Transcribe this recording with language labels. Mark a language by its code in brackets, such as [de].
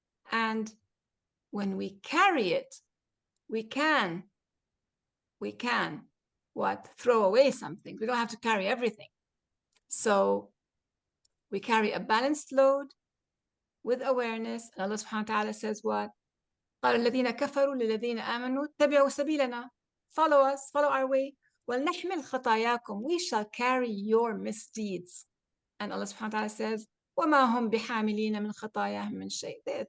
[en] And when we carry it, we can what? Throw away something. We don't have to carry everything. So we carry a balanced load with awareness. And Allah subhanahu wa ta'ala says what? [ar] قال الذين كفروا للذين آمنوا اتبعوا سبيلنا. [en] Follow us, follow our way. [ar] وَلْنَحْمِلْ خَطَايَاكُمْ. [en] We shall carry your misdeeds. [ar] And Allah subhanahu wa ta'ala says, وَمَا هُمْ بِحَامِلِينَ مِنْ خَطَايَاهُمْ مِنْ شَيْءٍ.